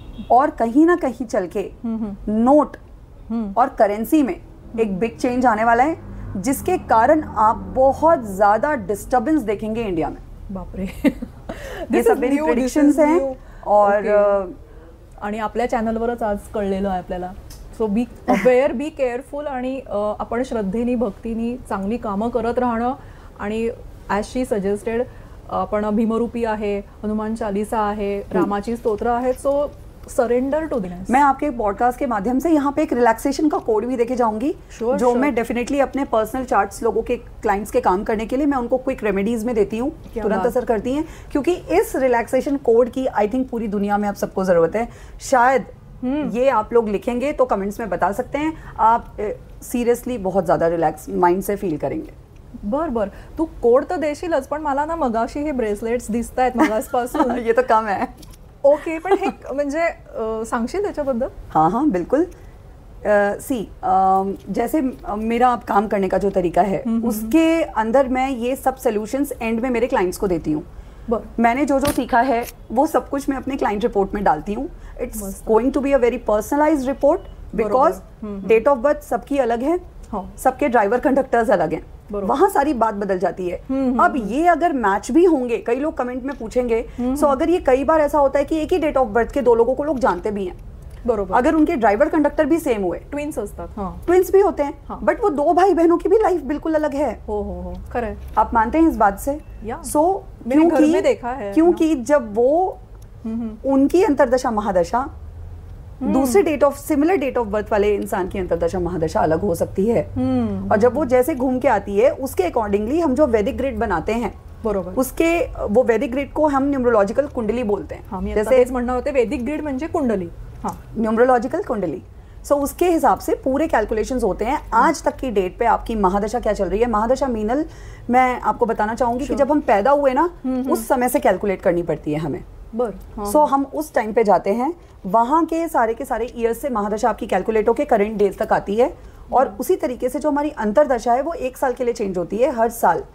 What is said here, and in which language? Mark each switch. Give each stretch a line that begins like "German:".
Hindi: और कहीं ना कहीं चल के नोट और करेंसी में एक बिग चेंज आने वाला है, जिसके कारण आप बहुत ज्यादा डिस्टर्बेंस देखेंगे इंडिया में।
Marathi: बाप रे,
Hindi: ये सब मेरी प्रेडिक्शंस हैं और
Marathi: आणि आपल्या चॅनलवरच आज कळलेलं आहे आपल्याला।
English: so be aware, be careful,
Marathi: आणि आपण श्रद्धेनी भक्तीनी चांगली कामं करत राहणं। आणि
English: as she suggested
Marathi: आपण भीमरूपी आहे, हनुमान चालीसा आहे, रामाची स्तोत्र आहेत।
English: So surrender to दिनेस।
Hindi: मैं आपके पॉडकास्ट के माध्यम से यहाँ पे एक रिलैक्सेशन का कोड भी देके जाऊंगी, जो मैं डेफिनेटली अपने पर्सनल चार्ट्स लोगों के क्लाइंट्स के काम करने के लिए मैं उनको क्विक रेमेडीज में देती हूँ, तुरंत असर करती हैं, क्योंकि इस रिलैक्सेशन कोड की आई थिंक पूरी दुनिया में आप सबको जरूरत है। शायद ये आप लोग लिखेंगे तो कमेंट्स में बता सकते हैं, आप सीरियसली बहुत ज्यादा रिलैक्स माइंड से फील करेंगे।
Marathi: बर तू कोड तर देशीलच, पण मला ना मगाशी हे ब्रेसलेट्स दिसतायत मगासपासून।
Hindi: ये तो कम है।
Marathi: ओके, पण हे म्हणजे सांगशील त्याच्याबद्दल?
Hindi: हाँ बिल्कुल। जैसे मेरा काम करने का जो तरीका है उसके अंदर मैं ये सब सॉल्यूशंस एंड में मेरे क्लाइंट्स को देती हूँ। मैंने जो जो सीखा है वो सब कुछ मैं अपने क्लाइंट रिपोर्ट में डालती हूँ।
English: it's going to be a very personalised report,
Hindi: because date of birth सबकी अलग है, सबके ड्राइवर कंडक्टर्स अलग हैं, वहां सारी बात बदल जाती है। अब ये अगर मैच भी होंगे, कई लोग कमेंट में पूछेंगे, सो अगर ये कई बार ऐसा होता है कि एक ही डेट ऑफ बर्थ के 2 लोगों को लोग जानते भी हैं,
Marathi: बरोबर,
Hindi: अगर उनके ड्राइवर कंडक्टर भी सेम हुए,
Marathi: ट्विन्स असतात,
Hindi: ट्विन्स भी होते हैं, बट वो 2 भाई बहनों की भी लाइफ बिल्कुल अलग है।
Marathi: हो खरं।
Hindi: आप मानते हैं इस बात से? सो मैंने घर में देखा है, क्योंकि जब वो उनकी अंतर्दशा महादशा दूसरे सिमिलर डेट ऑफ बर्थ वाले इंसान की अंतर्दशा महादशा अलग हो सकती है, और जब वो जैसे घूम के आती है उसके अकॉर्डिंगली हम जो वैदिक ग्रिड बनाते हैं,
Marathi: बरोबर,
Hindi: उसके वो वैदिक ग्रिड को हम न्यूमरोलॉजिकल कुंडली बोलते हैं।
Marathi: जैसे म्हणणं होते वैदिक ग्रिड म्हणजे कुंडली, न्यूमरोलॉजिकल कुंडली।
Hindi: सो उसके हिसाब से पूरे कैलकुलेशंस होते हैं। आज तक की डेट पे आपकी महादशा क्या चल रही है, महादशा मीनल मैं आपको बताना चाहूंगी कि जब हम पैदा हुए ना उस समय से कैलकुलेट करनी पड़ती है हमें। सो हम उस टाइम पे जाते हैं, वहां के सारे ईयर्स से महादशा आपकी कैलकुलेट होकर करंट डेज तक आती है, और उसी तरीके से जो हमारी अंतरदशा है वो 1 साल के लिए चेंज होती है हर साल।